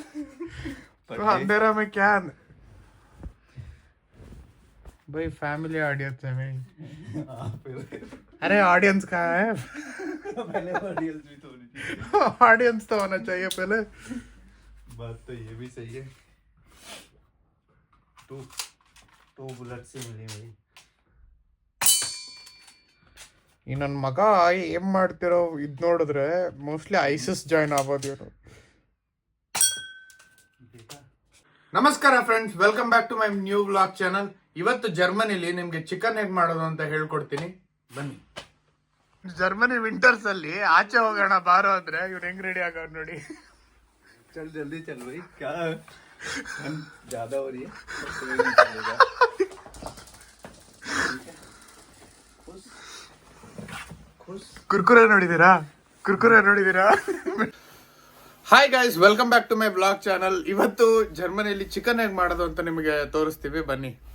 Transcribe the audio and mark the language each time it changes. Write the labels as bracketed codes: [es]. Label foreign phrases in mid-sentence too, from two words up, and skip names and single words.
[hi] तो अंधेरा में क्या भाई, [en] family audience [hi] है भाई. अरे ऑडियंस कहाँ है? पहले ऑडियंस भी तो होनी चाहिए. ऑडियंस तो होना चाहिए पहले. बात तो ये भी सही है. [en] two bullet [hi] से मिली मेरी. [kn] ಈ ನನ್ನ ಮಗ ಏನ್ ಮಾಡ್ತಿರೋ ಇದ್ ನೋಡಿದ್ರೆ [en] mostly ISIS join [kn] ಆಗೋದು ಇವರು. ನಮಸ್ಕಾರ ಫ್ರೆಂಡ್ಸ್, [en] welcome back to my new vlog channel. [kn] ಇವತ್ತು ಜರ್ಮನಿಲಿ ನಿಮ್ಗೆ ಚಿಕನ್ ಹೇಗ್ ಮಾಡೋದು ಅಂತ ಹೇಳ್ಕೊಡ್ತೀನಿ, ಬನ್ನಿ. [en] Germany winters [kn] ಅಲ್ಲಿ ಆಚೆ ಹೋಗೋಣ ಬಾರೋ ಅಂದ್ರೆ ಇವ್ರು ಹೆಂಗ್ ರೆಡಿ ಆಗೋರು ನೋಡಿ. [hi] चल जल्दी चल भाई, क्या ज्यादा हो रही है. [kn] ಕುರ್ಕುರೆ ನೋಡಿದೀರಾ? [en] hi guys, welcome back to my blog channel. [kn] ಇವತ್ತು ಜರ್ಮನಿಯಲ್ಲಿ ಚಿಕನ್ ಹೇಗ್ ಮಾಡೋದು ಅಂತ ನಿಮಗೆ ತೋರಿಸ್ತೀವಿ, ಬನ್ನಿ.